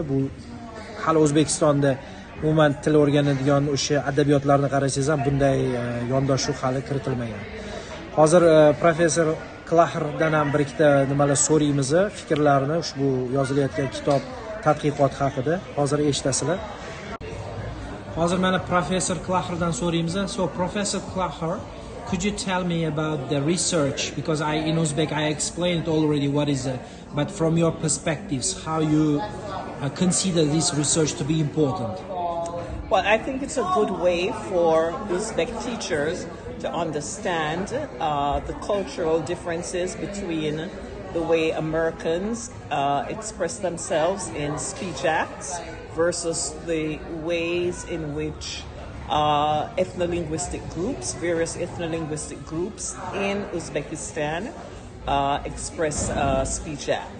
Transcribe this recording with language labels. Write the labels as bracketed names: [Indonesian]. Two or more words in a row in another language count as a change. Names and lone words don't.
[Uzbek] Bu hali O'zbekistonda umuman til o'rganadigan o'sha adabiyotlarni qarasangiz ham bunday yondashuv hali kiritilmagan. Hozir professor Klacherdan ham bir ikkita nimalar so'raymiz, fikrlarini ushbu yozilayotgan kitob tadqiqot haqida. Hozir eshitasizlar. Hozir mana professor Klacherdan so'raymiz. [English] So Professor Klacher, could you tell me about the research, because in Uzbek I explained already what is it, but from your perspectives, how you consider this research to be important? Well, I think it's a good way for Uzbek teachers to understand the cultural differences between the way Americans express themselves in speech acts versus the ways in which ethno-linguistic groups, various ethno-linguistic groups in Uzbekistan express speech acts.